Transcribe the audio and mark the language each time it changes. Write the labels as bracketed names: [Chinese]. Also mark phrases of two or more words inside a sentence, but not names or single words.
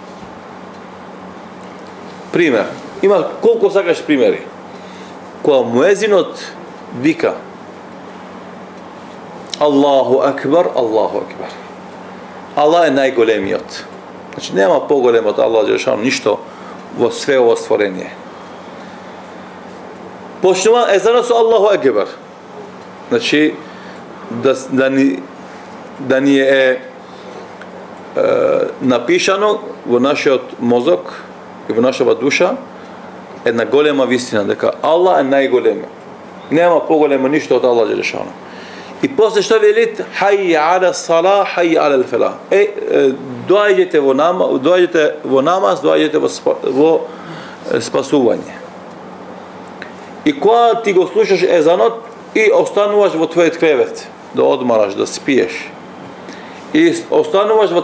[Macedonian] Пример. Има колку сакаш примери. Кога муезинот вика [Arabic] الله أكبر، الله أكبر. [Macedonian] Аллах е најголемиот. Значи нема поголем од Аллах Джелешану ништо во све ово створение. Почнува езанот со [Arabic] الله أكبر. [Macedonian] Значи да ни е напишано во нашиот мозок и во нашата душа една голема вистина, дека Аллах е најголем. Нема поголемо ништо од Аллах Джелешану. И после што велит [Arabic] حي على الصلاة، حي على الفلاح. [Macedonian] Доаѓете во намаз, доаѓете во спасување. И кога ти го слушаш езанот и остануваш во твојот кревет, да одмараш, да спиеш, и остануваш во